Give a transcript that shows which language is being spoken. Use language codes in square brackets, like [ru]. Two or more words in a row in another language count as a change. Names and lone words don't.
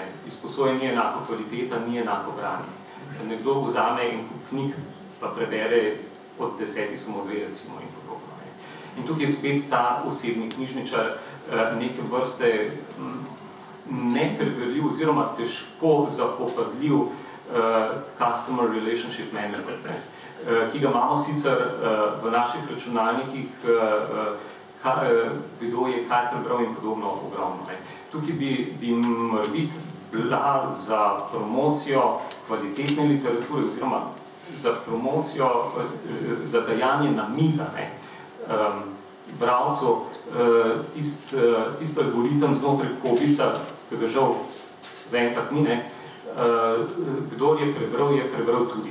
[sl] Izposojanje ni enako kvaliteta, ni enako branje. Nekdo vzame en kup knjig, pa prebere od 10 samo 2 recimo in podobno. In tukaj je spet ta osebni knjižničar neke vrste nepreverljiv oziroma težko zapopadljiv [en] customer relationship management, [sl] ki ga imamo sicer v naših računalnikih, kdo je kaj prebral in podobno ogromno. Tukaj bi morebiti bila za promocijo kvalitetne literature oziroma za promocijo, za dajanje namiga bralcev tisti algoritem znotraj Cobisa, ki ga žal zaenkrat ni, kdor je prebral tudi.